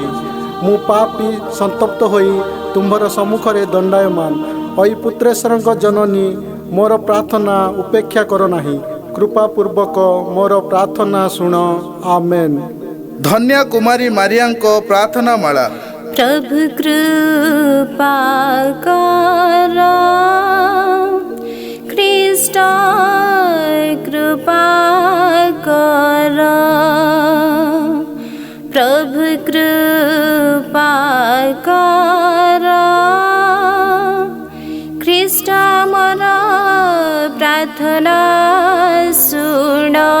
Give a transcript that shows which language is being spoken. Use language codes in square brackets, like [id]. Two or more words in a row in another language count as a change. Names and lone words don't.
[or] ମୁଁ ପାପୀ ସନ୍ତପ୍ତ ହୋଇ ତୁମ୍ଭର ସମ୍ମୁଖରେ ଦଣ୍ଡାୟମାନ। ଅଇ ପୁତ୍ରେଶ୍ୱରଙ୍କ ଜନନୀ ମୋର ପ୍ରାର୍ଥନା ଉପେକ୍ଷା କର ନାହିଁ। କୃପାପୂର୍ବକ ମୋର ପ୍ରାର୍ଥନା ଶୁଣ ଆମେନ୍। ଧନ୍ୟା କୁମାରୀ ମାରିଆଙ୍କ ପ୍ରାର୍ଥନା ମାଳା। ପ୍ରଭୁ କୃପା କର ଖ୍ରୀଷ୍ଟ କୃପା କର ପ୍ରଭୁ କୃପା କର ଖ୍ରୀଷ୍ଟ ମୋର ପ୍ରାର୍ଥନା ଶୁଣ।